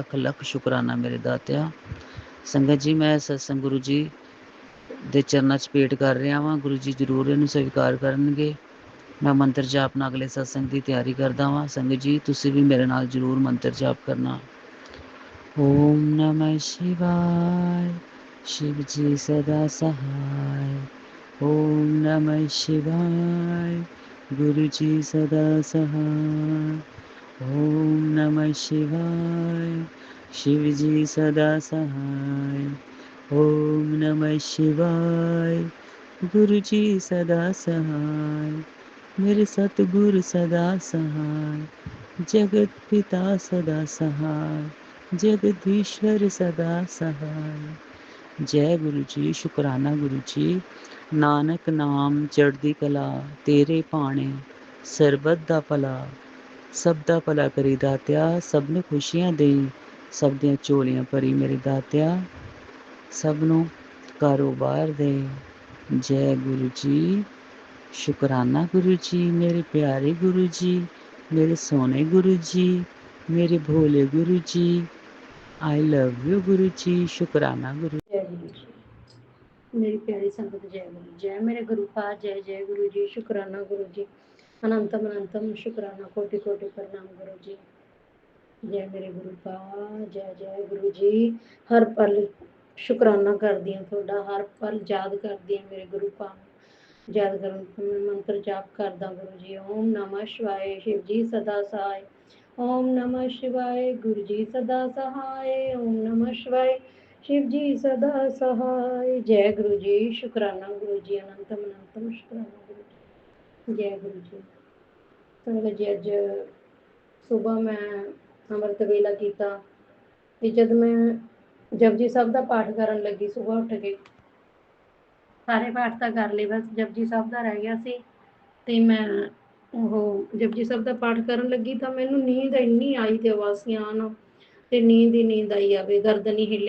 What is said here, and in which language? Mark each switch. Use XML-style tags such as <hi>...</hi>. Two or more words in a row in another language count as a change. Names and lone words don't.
<pa>ਲੱਖ ਲੱਖ ਸ਼ੁਕਰਾਨਾ ਮੇਰੇ ਦਾਤਿਆ। ਸੰਗਤ ਜੀ, ਮੈਂ ਸਤਸੰਗ ਗੁਰੂ ਜੀ ਦੇ ਚਰਨਾਂ 'ਚ ਭੇਟ ਕਰ ਰਿਹਾ ਵਾਂ। ਗੁਰੂ ਜੀ ਜ਼ਰੂਰ ਇਹਨੂੰ ਸਵੀਕਾਰ ਕਰਨਗੇ। ਮੈਂ ਮੰਤਰ ਜਾਪ ਨਾਲ ਅਗਲੇ ਸਤਸੰਗ ਦੀ ਤਿਆਰੀ ਕਰਦਾ ਵਾਂ। ਸੰਗਤ ਜੀ, ਤੁਸੀਂ ਵੀ ਮੇਰੇ ਨਾਲ ਜ਼ਰੂਰ ਮੰਤਰ ਜਾਪ ਕਰਨਾ।</pa> <hi>ओम नमः शिवाय, शिव जी सदा सहाय। ओम नमः शिवाय, गुरु जी सदा सहाय। ओम नमः शिवाय, शिव जी सदा सहाय। ओम नमः शिवाय, गुरु जी सदा सहाय। मेरे सतगुरु सदा सहाय, जगत पिता सदा सहाय, जगदीश्वर सदा सहाय। जय गुरु जी, शुकराना गुरु जी।</hi> <pa>ਨਾਨਕ ਨਾਮ ਚੜ੍ਹਦੀ ਕਲਾ, ਤੇਰੇ ਭਾਣੇ ਸਰਬਤ ਦਾ ਭਲਾ। ਸਭ ਦਾ ਭਲਾ ਕਰੀ ਦਾਤਿਆ, ਸਭ ਨੂੰ ਖੁਸ਼ੀਆਂ ਦੇਈ, ਸਭ ਦੀਆਂ ਝੋਲੀਆਂ ਭਰੀ ਮੇਰੇ ਦਾਤਿਆ, ਸਭ ਨੂੰ ਕਾਰੋਬਾਰ ਦੇ। ਜੈ ਗੁਰੂ ਜੀ, ਸ਼ੁਕਰਾਨਾ ਗੁਰੂ ਜੀ, ਮੇਰੇ ਪਿਆਰੇ ਗੁਰੂ ਜੀ, ਮੇਰੇ ਸੋਹਣੇ ਗੁਰੂ ਜੀ, ਮੇਰੇ ਭੋਲੇ ਗੁਰੂ ਜੀ।</pa> <en>I love you</en> <pa>ਗੁਰੂ ਜੀ, ਸ਼ੁਕਰਾਨਾ ਗੁਰੂ।</pa> <hi>जय गुरु जी। मेरी प्यारी संगत, जय गुरु, जय मेरे गुरु पाद, जय जय गुरु जी, शुकराना गुरु जी, अनंतम अनंतम शुकराना, कोटि कोटि प्रणाम गुरु जी। जय मेरे गुरु पाद, जय जय गुरु जी।</hi> <pa>ਹਰ ਪਲ ਸ਼ੁਕਰਾਨਾ ਕਰਦੀ ਹਾਂ ਤੁਹਾਡਾ, ਹਰ ਪਲ ਯਾਦ ਕਰਦੀ ਹਾਂ ਮੇਰੇ ਗੁਰੂ ਪਾਦ ਯਾਦ ਕਰਨ ਮੈਂ ਮੰਤਰ ਜਾਪ ਕਰਦਾ ਗੁਰੂ ਜੀ।</pa> <hi>ओम नमः शिवाय, शिव जी सदा सहाय। ओम नमः शिवाय, गुरु जी सदा सहाय। ओम नमः शिवाय, शिव जी सदा सहाय। जय गुरु जी, शुकराना गुरु जी, अनंतम अनंतम शुकराना गुरु जी। जय गुरु जी। संगत जी,</hi> <pa>ਅੱਜ ਸੁਬਹ ਮੈਂ ਅੰਮ੍ਰਿਤ ਵੇਲਾ ਕੀਤਾ ਤੇ ਜਦ ਮੈਂ ਜਪਜੀ ਸਾਹਿਬ ਦਾ ਪਾਠ ਕਰਨ ਲੱਗੀ, ਸੁਬਹ ਉੱਠ ਕੇ ਸਾਰੇ ਪਾਠ ਤਾਂ ਕਰ ਲਏ, ਬਸ ਜਪਜੀ ਸਾਹਿਬ ਦਾ ਰਹਿ ਗਿਆ ਸੀ। ਤੇ ਮੈਂ ਉਹ ਜਪਜੀ ਸਾਹਿਬ ਦਾ ਪਾਠ ਕਰਨ ਲੱਗੀ ਤਾਂ ਮੈਨੂੰ ਨੀਂਦ ਇੰਨੀ ਆਈ ਤੇ ਉਬਾਸੀਆਂ ਆਉਣ ਤੇ ਨੀਂਦ ਹੀ ਨੀਂਦ ਆਈ ਆਵੇ, ਗਰਦਨ ਹੀ ਹਿੱਲੇ।</pa>